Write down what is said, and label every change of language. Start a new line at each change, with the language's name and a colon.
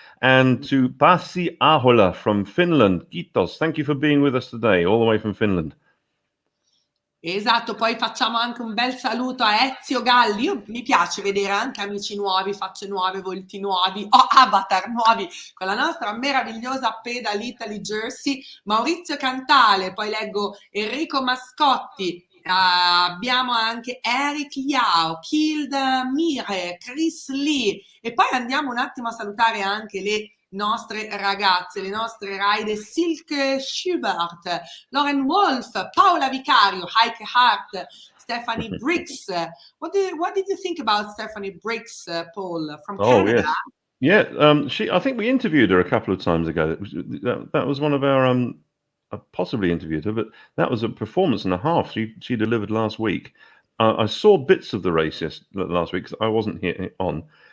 English: And to Pasi Ahola from Finland.
Finnish: Kiitos.
English: Thank you for being with us today, all the way from Finland.
Italian: Esatto, poi facciamo anche un bel saluto a Ezio Galli. Mi piace vedere anche amici nuovi, facce nuove, volti nuovi, avatar nuovi con la nostra meravigliosa Pedal Italy jersey. Maurizio Cantale, poi leggo Enrico Mascotti, abbiamo anche Eric Liao, Kild Mire, Chris Lee e poi andiamo un attimo a salutare anche le nostre ragazze, le nostre rider Silke Schubert, Lauren Wolf, Paola Vicario, Heike Hart, Stephanie Briggs.
English: What did you think about Stephanie Briggs, Paul, from Canada? Yes. Yeah, I think we interviewed her a couple of times ago. That was one of our I possibly interviewed her, but that was a performance and a half she delivered last week. I saw bits of the race last week because I wasn't here on.